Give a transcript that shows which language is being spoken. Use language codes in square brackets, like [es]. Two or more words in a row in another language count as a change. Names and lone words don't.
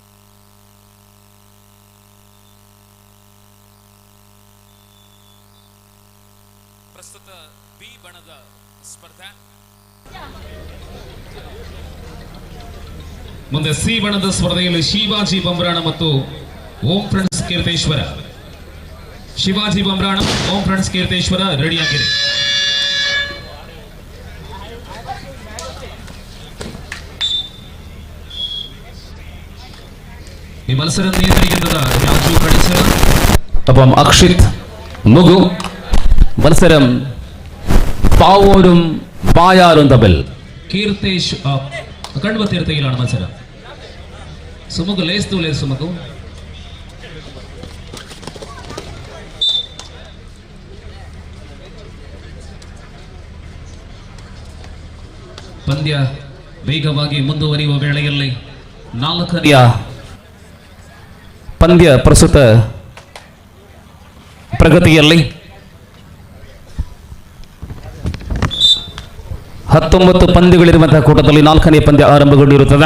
[kn] ಪ್ರಸ್ತುತ ಬಿ ಬಣದ ಸ್ಪರ್ಧೆ. ಮುಂದೆ ಸಿ ಬಣದ ಸ್ಪರ್ಧೆಯಲ್ಲಿ ಶಿವಾಜಿ ಬಂಬ್ರಾಣ ಮತ್ತು ಓಂ ಫ್ರೆಂಡ್ಸ್ ಕೀರ್ತೇಶ್ವರ. ಶಿವಾಜಿ ಬಂಬ್ರಾಣ, ಓಂ ಫ್ರೆಂಡ್ಸ್ ಕೀರ್ತೇಶ್ವರ ರೆಡಿಯಾಗಿದೆ. [ml] ഈ മത്സരം നിയന്ത്രിക്കുന്നത് രാജു കടിച്ചറ, ഒപ്പം അക്ഷിത് മുഗു. മത്സരം പാവൂരും പായാറും തമ്മിൽ. കീർത്തേഷ് കണ്ണുവ തീർത്ഥയിലാണ് മത്സരം. സുമുഖ് ലേസ്തു ലേസ് സുമുഖു. [kn] ಪಂದ್ಯ ವೇಗವಾಗಿ ಮುಂದುವರಿಯುವ ವೇಳೆಯಲ್ಲಿ 4ನೇ ಪಂದ್ಯ ಪ್ರಸ್ತುತ ಪ್ರಗತಿಯಲ್ಲಿ 19 ಪಂದ್ಯಗಳಿರುವಂತಹ ಕೂಟದಲ್ಲಿ 4ನೇ ಪಂದ್ಯ ಆರಂಭಗೊಂಡಿರುತ್ತದೆ.